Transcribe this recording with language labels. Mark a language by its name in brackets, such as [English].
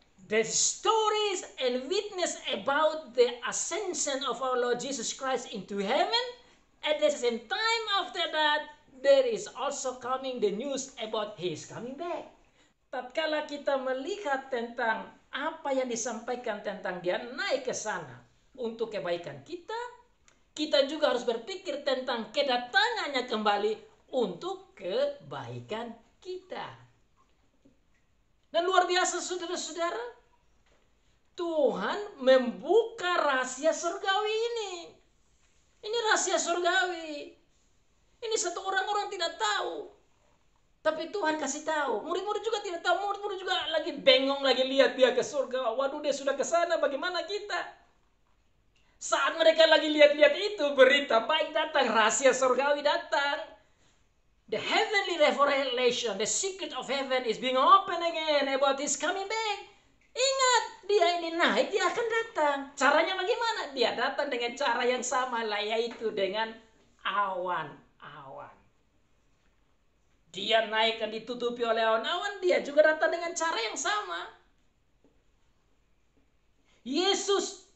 [English] The stories and witness about the ascension of our Lord Jesus Christ into heaven, at the same time after that, there is also coming the news about His coming back. [Indonesian] Tatkala kita melihat tentang apa yang disampaikan tentang dia naik ke sana untuk kebaikan kita, kita juga harus berpikir tentang kedatangannya kembali untuk kebaikan kita. Dan luar biasa saudara-saudara, Tuhan membuka rahasia surgawi ini. Ini rahasia surgawi. Ini satu orang tidak tahu. Tapi Tuhan kasih tahu. Murid-murid juga tidak tahu. Murid-murid juga lagi bengong, lagi lihat dia ke surga. Waduh, dia sudah ke sana, bagaimana kita? Saat mereka lagi lihat-lihat itu, berita baik datang, rahasia surgawi datang. [English] The heavenly revelation, the secret of heaven is being opened again about His coming back. [Indonesian] Ingat, dia ini naik, dia akan datang. Caranya bagaimana? Dia datang dengan cara yang sama lah, yaitu dengan awan-awan. Dia naik dan ditutupi oleh awan-awan, dia juga datang dengan cara yang sama. Yesus